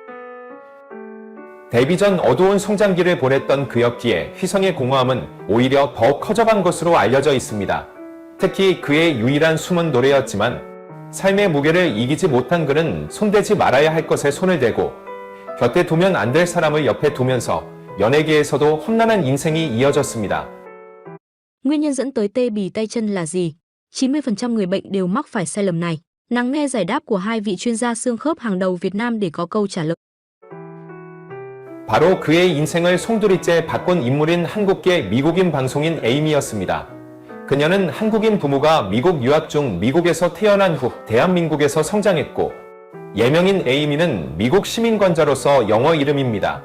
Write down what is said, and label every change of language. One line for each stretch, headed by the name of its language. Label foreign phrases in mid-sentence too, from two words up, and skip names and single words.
Korean: 데뷔 전 어두운 성장기를 보냈던 그였기에 휘성의 공허함은 오히려 더 커져간 것으로 알려져 있습니다. 특히 그의 유일한 숨은 노래였지만 삶의 무게를 이기지 못한 그는 손대지 말아야 할 것에 손을 대고 곁에 두면 안 될 사람을 옆에 두면서 연예계에서도 험난한 인생이 이어졌습니다.
Vietnamese: Nguyên nhân dẫn tới tê bì tay chân là gì? 90% người bệnh đều mắc phải sai lầm này. Lắng nghe giải đáp của hai vị chuyên gia xương khớp hàng đầu Việt Nam để có câu trả lời.
Korean: 바로 그의 인생을 송두리째 바꾼 인물인 한국계 미국인 방송인 에이미였습니다. 그녀는 한국인 부모가 미국 유학 중 미국에서 태어난 후 대한민국에서 성장했고 예명인 에이미는 미국 시민권자로서 영어 이름입니다.